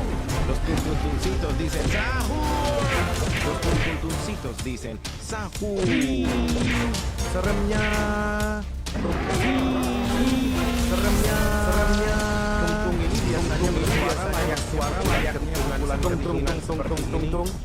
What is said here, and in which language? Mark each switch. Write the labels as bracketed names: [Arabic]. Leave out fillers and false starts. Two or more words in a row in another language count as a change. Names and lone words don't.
[Spanish] Los tuntuncitos dicen sahur. Los tuntuncitos dicen sahur. [Indonesian] Seremnya. Seremnya. Tung-tung ini biasanya bersuara layaknya pukulan kentungan seperti ini.